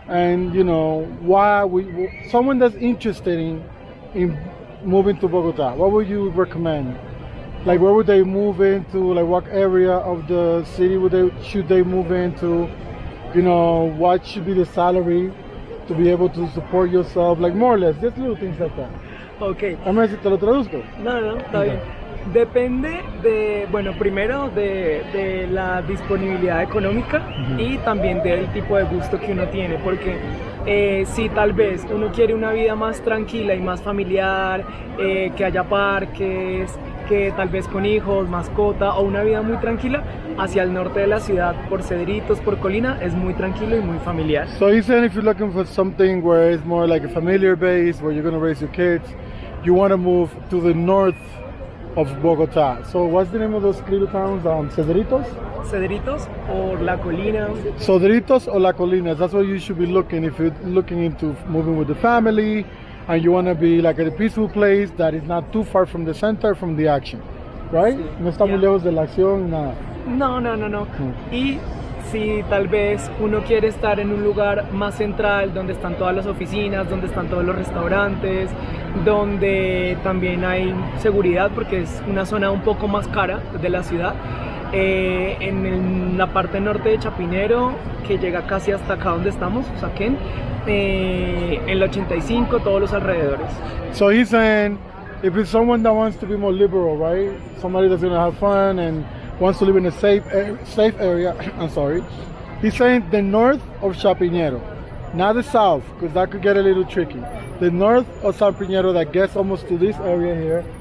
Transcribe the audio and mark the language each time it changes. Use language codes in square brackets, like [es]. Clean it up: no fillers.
[en] and, you know, someone that's interested in moving to Bogotá, what would you recommend? Like, where would they move into? Like, what area of the city should they move into? you know, what should be the salary to be able to support yourself, like more or less, just little things like that. Ok. [es] A ver si te lo traduzco. No, está bien. Depende de, bueno, primero de la disponibilidad económica y también del tipo de gusto que uno tiene, porque si tal vez uno quiere una vida más tranquila y más familiar, que haya parques, que tal vez con hijos, mascota o una vida muy tranquila, hacia el norte de la ciudad, por Cedritos, por Colina, es muy tranquilo y muy familiar. [en] So he's saying if you're looking for something where it's more like a familiar base, where you're going to raise your kids, you want to move to the north of Bogotá. So what's the name of those little towns? Cedritos? [es] Cedritos o La Colina. [en] Cedritos or La Colinas. That's what you should be looking if you're looking into moving with the family and you want to be like at a peaceful place that is not too far from the center, from the action. Right? [es] Sí. No está muy lejos de la acción, nada. No. Y si tal vez uno quiere estar en un lugar más central, donde están todas las oficinas, donde están todos los restaurantes, donde también hay seguridad, porque es una zona un poco más cara de la ciudad, en la parte norte de Chapinero, que llega casi hasta acá donde estamos, Usaquén, en el 85, todos los alrededores. [en] So he's saying, if it's someone that wants to be more liberal, right? Somebody that's going to have fun and wants to live in a safe area, I'm sorry. He's saying the north of Chapinero, not the south, because that could get a little tricky. The north of Chapinero that gets almost to this area here.